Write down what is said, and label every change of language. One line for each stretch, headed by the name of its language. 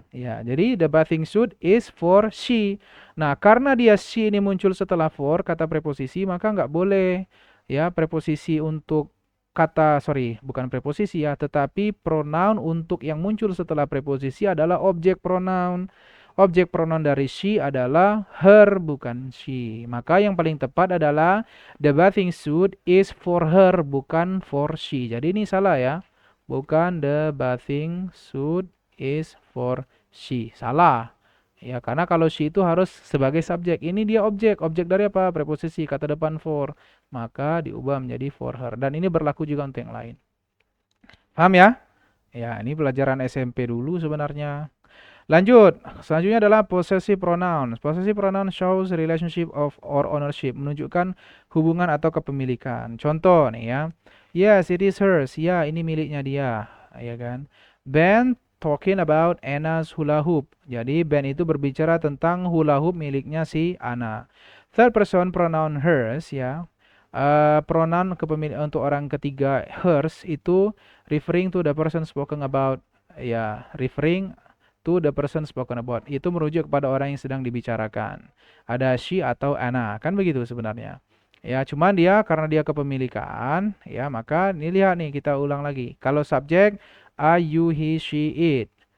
Indonesian: Ya, jadi
English: the bathing suit is for she.
Indonesian: Nah, karena dia she ini muncul setelah for kata preposisi, maka nggak boleh ya preposisi untuk bukan preposisi ya, tetapi pronoun untuk yang muncul setelah preposisi adalah objek pronoun. Objek pronoun dari she adalah her, bukan she. Maka yang paling tepat adalah
English: the bathing suit is for her,
Indonesian: bukan for she. Jadi ini salah ya.
English: Bukan the bathing suit is for she.
Indonesian: Salah. Ya, karena kalau she itu harus sebagai subjek. Ini dia objek. Objek dari apa? Preposisi, kata depan for. Maka diubah menjadi for her. Dan ini berlaku juga untuk yang lain. Paham ya? Ya, ini pelajaran SMP dulu sebenarnya. Lanjut. Selanjutnya adalah possessive pronoun.
English: Possessive pronoun shows relationship of or ownership.
Indonesian: Menunjukkan hubungan atau kepemilikan. Contoh nih ya.
English: Yes, it is hers.
Indonesian: Ya, ini miliknya dia. Ya kan?
English: Ben talking about Anna's hula hoop.
Indonesian: Jadi Ben itu berbicara tentang hula hoop miliknya si Anna.
English: Third person pronoun hers ya.
Indonesian: Pronoun kepemilikan untuk orang ketiga hers itu
English: referring to the person spoken about. Ya, referring to the person spoken about.
Indonesian: Itu merujuk kepada orang yang sedang dibicarakan. Ada she atau Anna. Kan begitu sebenarnya. Ya, cuman dia karena dia kepemilikan, ya maka ini lihat nih kita ulang lagi. Kalau subjek I, you, he, she, it.